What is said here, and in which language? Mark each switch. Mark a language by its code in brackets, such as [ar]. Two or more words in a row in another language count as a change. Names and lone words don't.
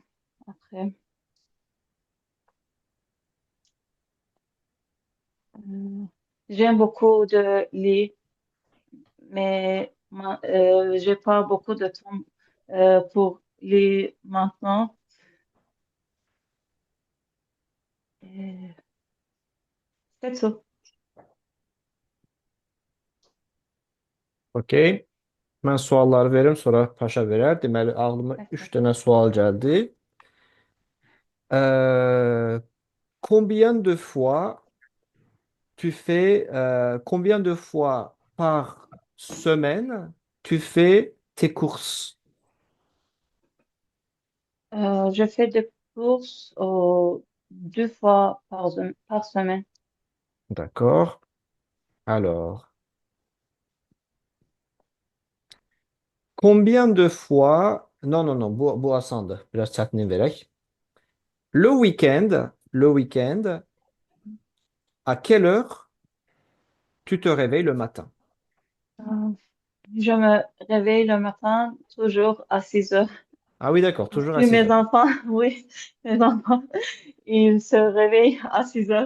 [fr] Après, euh, j'aime beaucoup de lire, mais j'ai pas beaucoup de temps pour lire maintenant. Et c'est tout. Okey. [az] Mən sualları verim, sonra Paşa verər. Deməli, ağlıma 3 [fr] D'accord. [az] dənə sual gəldi. [fr] Combien de fois tu fais combien de fois par semaine tu fais tes courses? Je fais des courses 2 fois par semaine. D'accord. Alors, combien de fois... Non, non, non, [az] bu asandır. Biraz çətinlik verək. [fr] Le week-end, à quelle heure tu te réveilles le matin? Euh, je me réveille le matin toujours à 6 heures. Ah oui, d'accord, toujours à Puis 6 mes heures. enfants, oui, mes enfants, ils se réveillent à 6 heures.